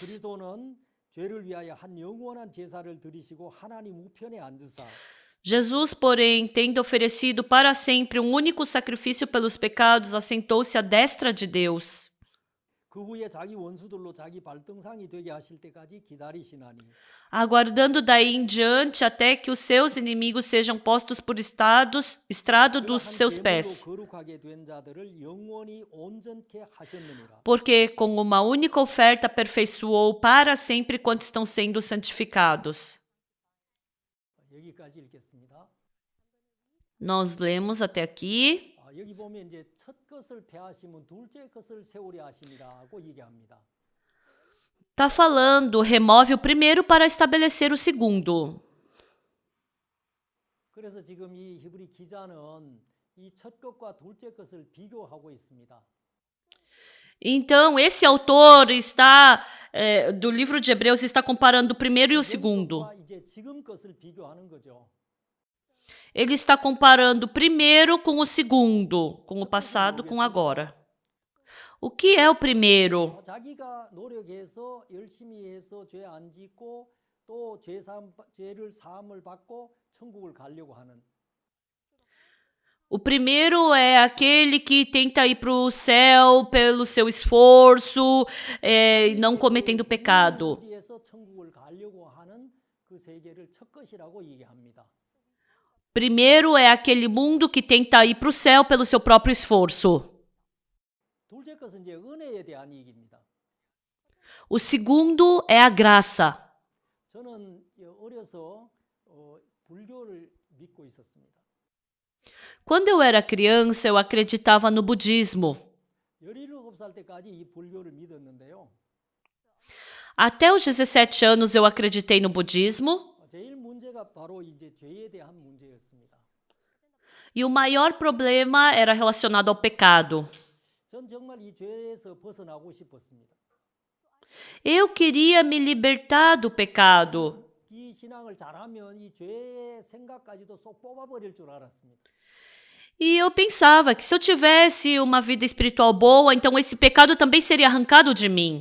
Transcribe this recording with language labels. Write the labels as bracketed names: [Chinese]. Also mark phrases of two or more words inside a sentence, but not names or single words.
[Korean] 그리스도는 죄를 위하여 한 영원한 제사를 드리시고 하나님 우편에 앉으사 [Portuguese] Jesus, porém, tendo oferecido para sempre um único sacrifício pelos pecados, assentou-se à destra de Deus. [Korean] 그 후에 자기 원수들로 자기 발등상이 되게 하실 때까지 기다리시나니 [Portuguese] Aguardando daí em diante até que os seus inimigos sejam postos por estrado dos seus pés. [Korean] 거룩하게 된 자들을 영원히 온전케 하셨느니라. [Portuguese] Porque com uma única oferta aperfeiçoou para sempre quantos estão sendo santificados. [Korean] 여기까지 읽겠습니다. [Portuguese] Nós lemos até aqui. [Korean] 여기 보면 이제 첫 것을 폐하시면 둘째 것을 세우려 하시니라고 얘기합니다. [Portuguese] Está falando, remove o primeiro para estabelecer o segundo. [Korean] 그래서 지금 이 히브리 기자는 이 첫 것과 둘째 것을 비교하고 있습니다. [Portuguese] Então, esse autor está do livro de Hebreus está comparando o primeiro e o segundo. [Korean] 것과 이제 지금 것을 비교하는 거죠. [Portuguese] Ele está comparando o primeiro com o segundo, com o passado com agora. O que é o primeiro? [Korean] 자기가 노력해서 열심히 해서 죄 안 짓고 또 죄를 사함을 받고 천국을 가려고 하는. [Portuguese] O primeiro é aquele que tenta ir para o céu pelo seu esforço, não cometendo pecado. [Korean] 의지해서 천국을 가려고 하는 그 세계를 첫 것이라고 얘기합니다. [Portuguese] Primeiro é aquele mundo que tenta ir para o céu pelo seu próprio esforço. [Korean] 둘째 것은 이제 은혜에 대한 얘기입니다. [Portuguese] O segundo é a graça. [Korean] 저는 어려서 불교를 믿고 있었습니다. [Portuguese] Quando eu era criança, eu acreditava no budismo. [Korean] 17살 때까지 이 불교를 믿었는데요. [Portuguese] Até os 17 anos eu acreditei no budismo. [Korean] 제일 문제가 바로 이제 죄에 대한 문제였습니다. [Portuguese] E o maior problema era relacionado ao pecado. [Korean] 전 정말 이 죄에서 벗어나고 싶었습니다. [Portuguese] Eu queria me libertar do pecado. [Korean] 이 신앙을 잘하면 이 죄의 생각까지도 쏙 뽑아버릴 줄 알았습니다. [Portuguese] E eu pensava que se eu tivesse uma vida espiritual boa, então esse pecado também seria arrancado de mim.